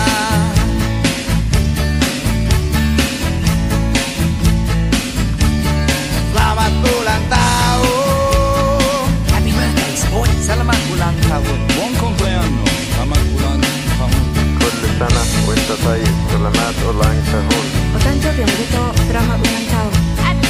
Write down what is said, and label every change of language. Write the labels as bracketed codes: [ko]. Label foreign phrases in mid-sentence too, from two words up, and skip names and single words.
[id] Selamat ulang tahun, [en] happy birthday sport, [id] selamat ulang tahun. [it] Buon compleanno, [id] selamat ulang tahun. [ar] كل سنة وأنت طيب, [id] selamat ulang tahun. [ja] お誕生日おめでとう。 [id] selamat ulang tahun.